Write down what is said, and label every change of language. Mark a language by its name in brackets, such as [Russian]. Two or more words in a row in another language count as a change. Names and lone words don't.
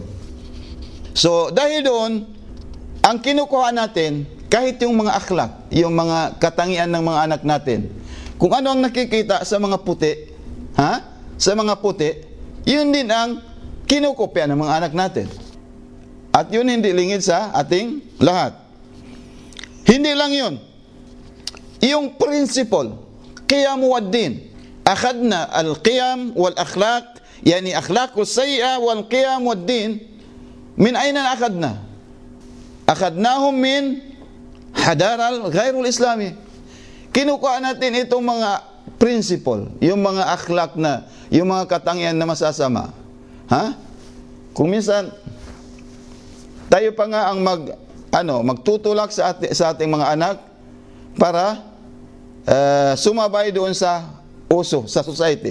[Filipino] So, dahil doon, ang kinukuha natin, kahit yung mga akhlak, yung mga katangian ng mga anak natin, kung ano ang nakikita sa mga puti, sa mga puti, yun din ang kinukopya ng mga anak natin. At yun hindi lingid sa ating lahat. Hindi lang yun. Yung principle, [Arabic] قيمُ والدين, أخذنا القيم والأخلاق يعني أخلاق السيئة والقيم والدين من أين أخذنا؟ أخذناهم من حضارة غير الإسلامي. [Filipino] Kinukuha natin itong mga principle, yung mga akhlak na, yung mga katangian na masasama. Ha? Kung minsan tayo pa nga ang magtutulak sa ating mga anak para sumabay doon sa uso, sa society.